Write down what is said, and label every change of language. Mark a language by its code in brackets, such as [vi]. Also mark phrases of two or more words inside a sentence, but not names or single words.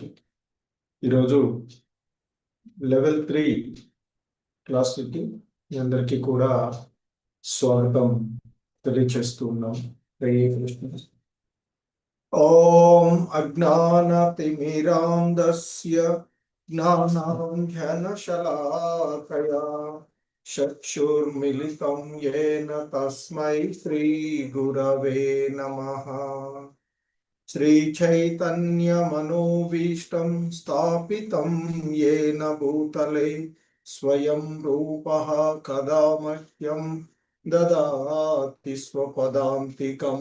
[te] ఈరోజు లెవెల్ 3 క్లాస్కి మీ అందరికీ కూడా స్వాగతం తెలియచేస్తూ ఉన్నాం. [sa] हरे कृष्ण. ओं अज्ञानतिमिरांधस्य ज्ञानांजनशलाकया चक्षुर्मिलितं येन तस्मै श्री गुरवे नमः. श्रीचैतन्यमनोभीष्टं स्थापितं येन भूतले स्वयं रूपः कदा मह्यं ददाति स्वपदान्तिकम्.